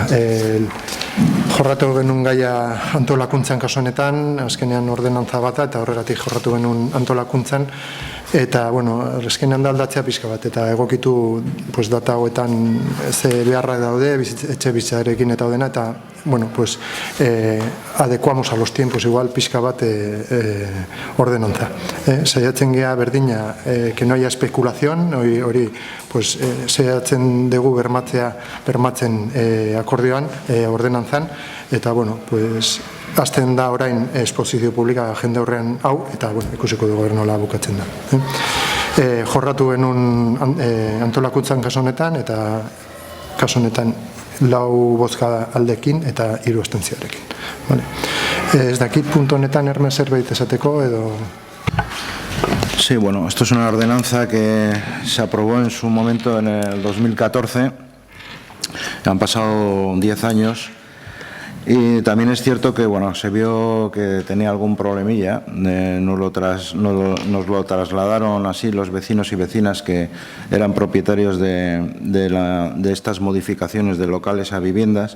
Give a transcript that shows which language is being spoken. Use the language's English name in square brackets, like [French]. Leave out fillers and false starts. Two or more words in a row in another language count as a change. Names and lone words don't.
[Basque] Jorratu genuen gaia antolakuntzan kasu honetan, azkenean ordenantza bata eta horregatik jorratu genuen antolakuntzan, eta, bueno, azkenean da aldatzea pixka bat, eta egokitu data hauetan ze beharrak daude, etxe bizitzarekin eta daudena, eta, bueno, [Spanish] pues adecuamos a los tiempos [Basque] igual pixka bat ordenantza. Saiatzen gea berdina, [Spanish] que no haya especulación, [Basque] hori, pues saiatzen dugu bermatzen akordioan, ordenantzan, eta, bueno, pues azten da orain esposizio publika jende horrean hau, eta, bueno, ikusiko dugu nola bukatzen da. Jorratu genuen antolakuntzan kasu honetan, eta kasu honetan 4 bozka aldekin eta 3 abstentzioarekin. Vale. Ez dakit puntu honetan Hermes zerbait esateko edo... [Spanish] Sí, bueno, esto es una ordenanza que se aprobó en su momento en el 2014. Han pasado 10 años. Y también es cierto que, bueno, se vio que tenía algún problemilla. Nos lo trasladaron así los vecinos y vecinas que eran propietarios de estas modificaciones de locales a viviendas.